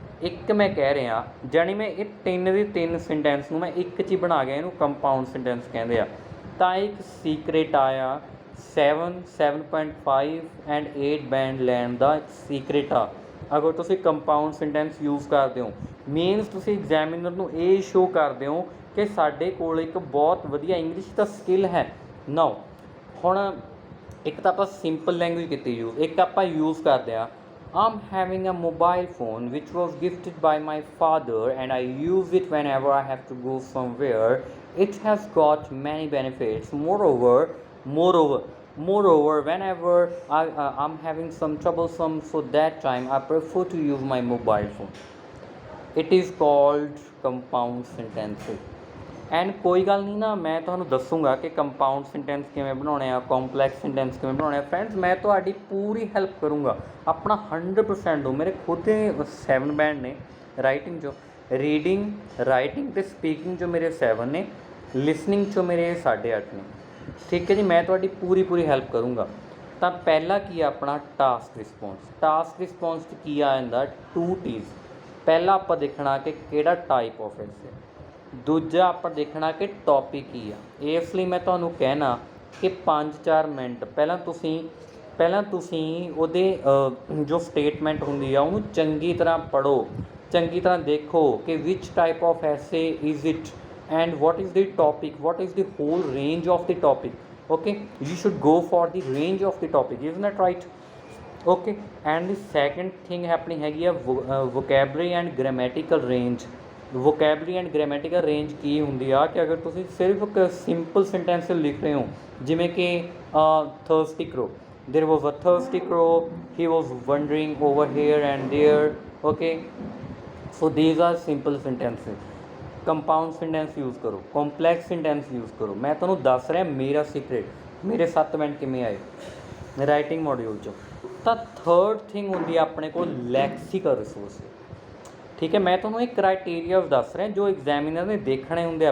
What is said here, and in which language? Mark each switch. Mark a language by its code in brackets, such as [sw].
[pa] ਇੱਕ ਮੈਂ ਕਹਿ ਰਿਹਾ, ਜਾਣੀ ਮੈਂ ਇਹ ਤਿੰਨ ਦੀ ਤਿੰਨ ਸੈਂਟੈਂਸ ਨੂੰ ਮੈਂ ਇੱਕ 'ਚ ਹੀ ਬਣਾ ਗਿਆ, ਇਹਨੂੰ ਕੰਪਾਊਂਡ ਸੈਂਟੈਂਸ ਕਹਿੰਦੇ ਆ। ਤਾਂ ਇੱਕ ਸੀਕ੍ਰੇਟ ਆਇਆ 7.5 ਐਂਡ 8 ਬੈਂਡ ਲੈਣ ਦਾ ਸੀਕ੍ਰੇਟ ਆ। ਅਗਰ ਤੁਸੀਂ ਕੰਪਾਊਂਡ ਸੈਂਟੈਂਸ ਯੂਜ਼ ਕਰਦੇ ਹੋ, ਮੀਨਸ ਤੁਸੀਂ ਐਗਜ਼ਾਮੀਨਰ ਨੂੰ ਇਹ ਸ਼ੋ ਕਰਦੇ ਹੋ ਕਿ ਸਾਡੇ ਕੋਲ ਇੱਕ ਬਹੁਤ ਵਧੀਆ ਇੰਗਲਿਸ਼ ਦਾ ਸਕਿੱਲ ਹੈ। ਨਾਓ ਹੁਣ ਇੱਕ ਤਾਂ ਆਪਾਂ ਸਿੰਪਲ ਲੈਂਗੁਏਜ ਕੀਤੀ ਯੂਜ਼, ਇੱਕ ਆਪਾਂ ਯੂਜ਼ ਕਰਦੇ ਹਾਂ [en] I'm having a mobile phone which was gifted by my father and I use it whenever I have to go somewhere. It has got many benefits. Moreover, whenever I'm having some troublesome, so that time I prefer to use my mobile phone. It is called compound sentences. [pa] And ਕੋਈ ਗੱਲ ਨਹੀਂ ਨਾ, ਮੈਂ ਤੁਹਾਨੂੰ ਦੱਸੂਗਾ ਕਿ compound sentence ਕਿਵੇਂ ਬਣਾਉਣੇ ਆ, ਕੰਪਲੈਕਸ ਸੈਂਟੈਂਸ ਕਿਵੇਂ ਬਣਾਉਣੇ ਆ। ਫਰੈਂਡਸ ਮੈਂ ਤੁਹਾਡੀ ਪੂਰੀ ਹੈਲਪ ਕਰੂੰਗਾ, ਆਪਣਾ 100% ਦਿਓ। ਮੇਰੇ ਖੁਦ ਦੇ 7 ਬੈਂਡ ਨੇ ਰਾਈਟਿੰਗ 'ਚੋਂ, ਰੀਡਿੰਗ ਰਾਈਟਿੰਗ ਅਤੇ ਸਪੀਕਿੰਗ 'ਚੋਂ ਮੇਰੇ 7 ਨੇ, ਲਿਸਨਿੰਗ 'ਚੋਂ ਮੇਰੇ 8.5 ਨੇ। ਠੀਕ ਹੈ ਜੀ, ਮੈਂ ਤੁਹਾਡੀ ਪੂਰੀ ਹੈਲਪ ਕਰੂੰਗਾ। ਤਾਂ ਪਹਿਲਾ ਕੀ ਆ ਆਪਣਾ ਟਾਸਕ ਰਿਸਪੌਂਸ। ਟਾਸਕ ਰਿਸਪੌਂਸ 'ਚ ਕੀ ਆ ਜਾਂਦਾ 2 T's। ਪਹਿਲਾ ਆਪਾਂ ਦੇਖਣਾ ਕਿ ਕਿਹੜਾ ਟਾਈਪ ਆਫ ਐਸੇ, ਦੂਜਾ ਆਪਾਂ ਦੇਖਣਾ ਕਿ ਟੌਪਿਕ ਕੀ ਆ। ਇਸ ਲਈ ਮੈਂ ਤੁਹਾਨੂੰ ਕਹਿਣਾ ਕਿ 5-4 ਮਿੰਟ ਪਹਿਲਾਂ ਤੁਸੀਂ ਉਹਦੇ ਜੋ ਸਟੇਟਮੈਂਟ ਹੁੰਦੀ ਆ ਉਹਨੂੰ ਚੰਗੀ ਤਰ੍ਹਾਂ ਪੜ੍ਹੋ, ਚੰਗੀ ਤਰ੍ਹਾਂ ਦੇਖੋ ਕਿ [en] ਵਿਚ type of essay is it and what is the topic, what is the whole range of the topic. Okay, you should go for the range of the topic, isn't that right? Okay, and the second thing happening [pa] ਹੈਗੀ ਆ [en] vocabulary and grammatical range. [pa] vocabulary and grammatical range ਕੀ ਹੁੰਦੀ ਆ ਕਿ ਅਗਰ ਤੁਸੀਂ ਸਿਰਫ ਇੱਕ simple sentence ਲਿਖ ਰਹੇ ਹੋ, ਜਿਵੇਂ ਕਿ [en] thirsty crow, there was a thirsty crow, he was wandering over here and there. Okay, so these are simple sentences. [pa] Compound sentence use ਕਰੋ, ਕੰਪਲੈਕਸ ਸੈਂਟੈਂਸ ਯੂਜ਼ ਕਰੋ। ਮੈਂ ਤੁਹਾਨੂੰ ਦੱਸ ਰਿਹਾ ਮੇਰਾ ਸੀਕ੍ਰੇਟ, ਮੇਰੇ 7 ਬੈਂਡ ਕਿਵੇਂ ਆਏ ਰਾਈਟਿੰਗ ਮੋਡਿਊਲ 'ਚੋਂ। ਤਾਂ ਥਰਡ ਥਿੰਗ ਹੁੰਦੀ ਆ ਆਪਣੇ ਕੋਲ ਲੈਕਸੀਕਲ ਰਿਸੋਰਸ। ਠੀਕ ਹੈ, ਮੈਂ ਤੁਹਾਨੂੰ ਇੱਕ ਕ੍ਰਾਈਟੇਰੀਆ ਦੱਸ ਰਿਹਾ ਜੋ ਐਗਜ਼ਾਮੀਨਰ ਨੇ ਦੇਖਣੇ ਹੁੰਦੇ ਆ।